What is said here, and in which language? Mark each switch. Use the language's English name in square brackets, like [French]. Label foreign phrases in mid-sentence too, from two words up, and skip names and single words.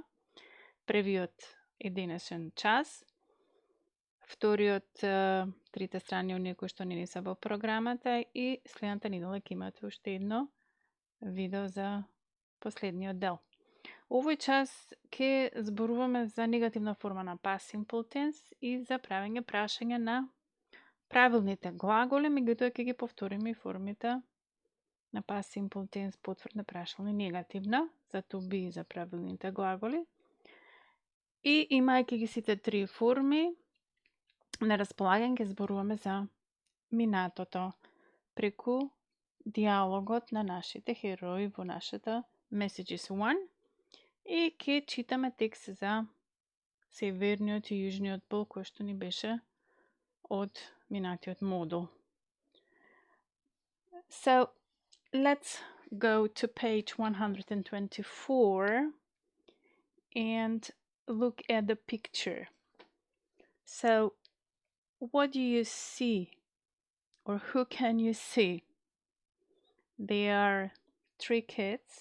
[Macedonian] Првиот е денешен час, вториот трите страни оние кои што не се во програмата и следната недела ќе имате уште едно видео за последниот дел. Овој час ќе зборуваме за негативна форма на [English] past simple tense [Macedonian] и за правење прашање на правилните глаголи, меѓутоа ќе ги повториме и формите на [English] past simple tense, [Macedonian] потврдна, прашална и негативна, за [English] to be [Macedonian] и за правилните глаголи. И имајќи ги сите три форми на располагање, ќе зборуваме за минатото преку диалогот на нашите херои во нашата Messages 1. И ќе читаме текст за северниот и јужниот пол, кој што ни беше од минатиот модул. [English] So, let's go to page 124 and look at the picture. So, what do you see? Or who can you see? There are three kids.